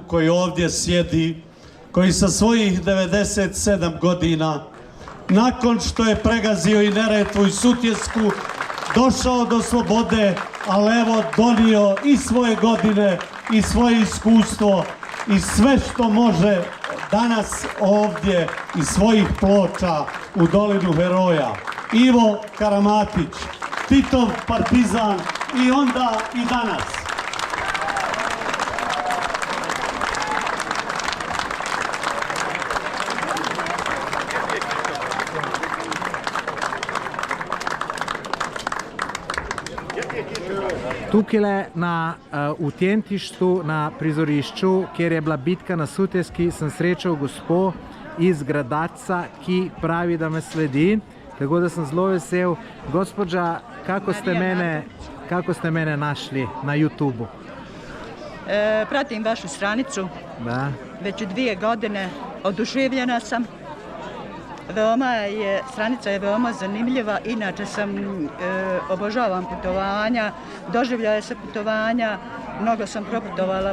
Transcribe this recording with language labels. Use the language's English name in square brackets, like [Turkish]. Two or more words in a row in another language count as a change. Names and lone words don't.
[Croatian] koji ovdje sjedi, koji sa svojih 97 godina, nakon što je pregazio i Neretvu i Sutjesku, došao do slobode, ali evo donio i svoje godine i svoje iskustvo i sve što može danas ovdje iz svojih ploča u Dolinu heroja. Ivo Karamatić, Titov partizan i onda i danas. [Slovenian] Tukaj v Tjentištu na prizorišču, kjer je bila bitka na Sutjeski, sem srečal gospo iz Gradaca, ki pravi, da me sledi, [Bosnian] Tako da sam [Slovenian] zelo vesel. [Bosnian] Gospođa, kako ste mene našli na YouTube-u? Pratim vašu stranicu. Da. Već 2 godine, oduševljena sam. Stranica je veoma zanimljiva, inače obožavam putovanja, doživljaje se putovanja, mnogo sam proputovala